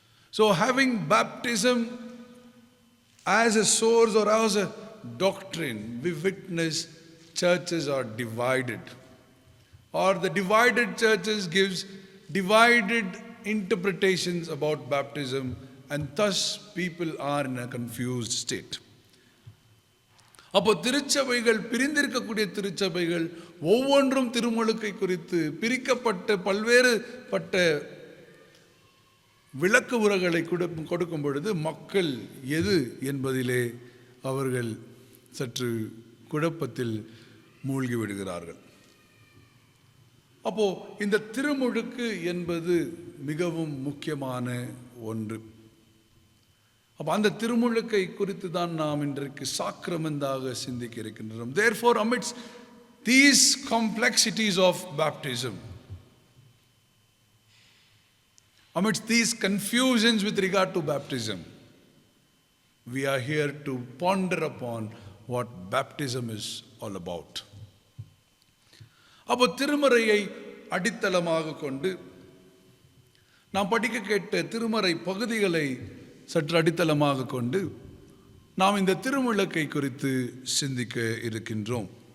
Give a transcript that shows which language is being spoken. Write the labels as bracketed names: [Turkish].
[English] So having baptism as a source or as a doctrine, we witness churches are divided, or the divided churches gives divided interpretations about baptism, and thus people are in a confused state. [Tamil] அப்போ திருச்சபைகள், பிரிந்திருக்கக்கூடிய திருச்சபைகள் ஒவ்வொன்றும் திருமுழுக்கை குறித்து பிரிக்கப்பட்ட பல்வேறுபட்ட விளக்கு உரைகளை கொடுக்கும் பொழுது மக்கள் எது என்பதிலே அவர்கள் சற்று குழப்பத்தில் மூழ்கி விடுகிறார்கள். அப்போ இந்த திருமுழுக்கு என்பது மிகவும் முக்கியமான ஒன்று. அப்போ அந்த திருமுழுக்கை குறித்து தான் நாம் இன்றைக்கு சாக்கிரமெந்தாக சிந்திக்க இருக்கின்றோம். [English] Therefore, amidst these complexities of baptism, amidst these confusions with regard to baptism, we are here to ponder upon what baptism is all about. [Tamil] அப்போ திருமறையை அடித்தளமாக கொண்டு நாம் படிக்க கேட்ட திருமறை பகுதிகளை சற்று அடித்தளமாக கொண்டு நாம் இந்த திருமுழுக்கை குறித்து சிந்திக்க இருக்கின்றோம்.